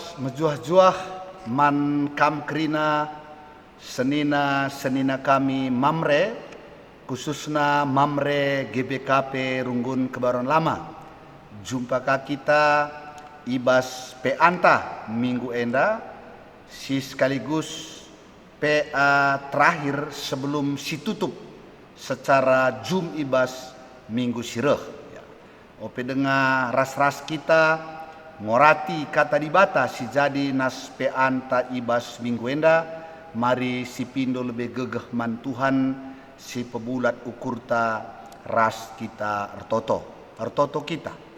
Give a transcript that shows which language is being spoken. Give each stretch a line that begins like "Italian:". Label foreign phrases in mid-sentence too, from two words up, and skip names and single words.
Batak Karo: mejuah-juah man kam krina senina kami Mamre, khususnya Mamre GBKP Runggun Kebayoran Lama. Jumpakah kita ibas peanta minggu enda, si sekaligus PA terakhir sebelum si tutup secara jum ibas minggu sireh. Ope dengar ras-ras kita ngorati kata dibata si jadi nas peanta ibas minggu enda, mari si pindo lebih gegeh man Tuhan si pebulat ukurta ras kita ertoto kita.